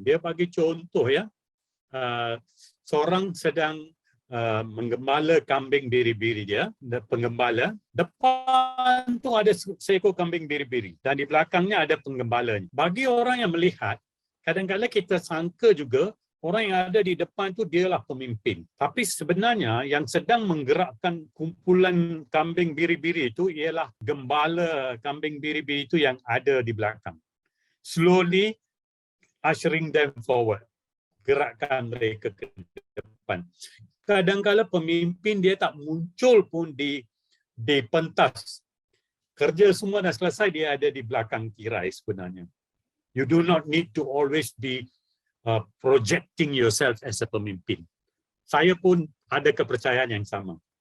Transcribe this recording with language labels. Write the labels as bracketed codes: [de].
[ms] Dia bagi contoh ya, seorang sedang menggembala kambing biri-biri dia, penggembala, depan tu ada seekor kambing biri-biri dan di belakangnya ada penggembalanya. Bagi orang yang melihat, kadang-kadang kita sangka juga orang yang ada di depan tu dialah pemimpin. Tapi sebenarnya yang sedang menggerakkan kumpulan kambing biri-biri itu ialah gembala kambing biri-biri itu yang ada di belakang. [en] Slowly ushering them forward. [ms] Gerakkan mereka ke depan. Kadang-kadang pemimpin dia tak muncul pun di pentas. Kerja semua dah selesai, dia ada di belakang tirai sebenarnya. [en] You do not need to always be projecting yourself as a pemimpin. [ms] Saya pun ada kepercayaan yang sama.